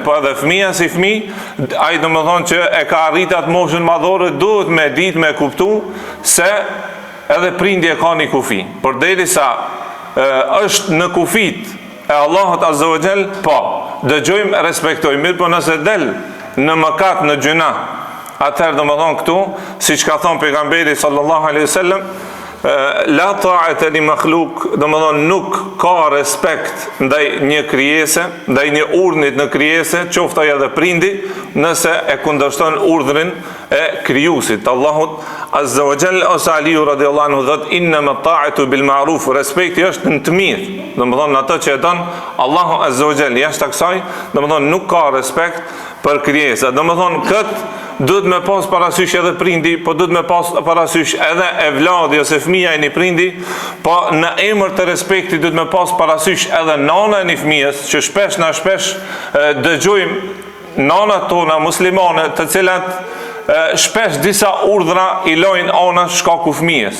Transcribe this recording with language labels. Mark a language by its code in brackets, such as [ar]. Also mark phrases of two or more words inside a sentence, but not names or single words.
[sq] Po edhe fëmia si fëmijë, ai domethënë që e ka arritur atë moshën madhore, duhet me ditë me kuptu se edhe prindi e ka një kufi. Përderisa është në kufit e Allahut [ar] عز وجل, [sq] po dëgjojmë, respektojmë, mirë, po nëse del në mëkat, në gjuna, atëherë domethënë këtu, siç ka thënë pejgamberi [ar] صلى الله عليه وسلم, لا طاعة لمخلوق, [sq] domethënë nuk ka respekt ndaj një krijese, ndaj një urdhnit në krijese, qoftë ai edhe prindi, nëse e kundërshton urdhrin e krijuesit Allahut [ar] عز وجل. [sq] Ose Aliu [ar] رضي الله عنه [sq] thot [ar] إن الطاعة بالمعروف, [sq] respekti është në të mirë, domethënë ato që e don Allahu [ar] عز وجل. [sq] Jashtë kësaj, domethënë nuk ka respekt për krijesat. Domethënë këtë duhet me pas parasysh edhe prindi, po duhet me pas parasysh edhe evladi ose fëmia e një prindi, po në emër të respektit duhet me pas parasysh edhe nana e një fëmijës, që shpesh dëgjojmë nanat tona muslimane, të cilat shpesh disa urdhra i lojnë anash shkaku fëmijës.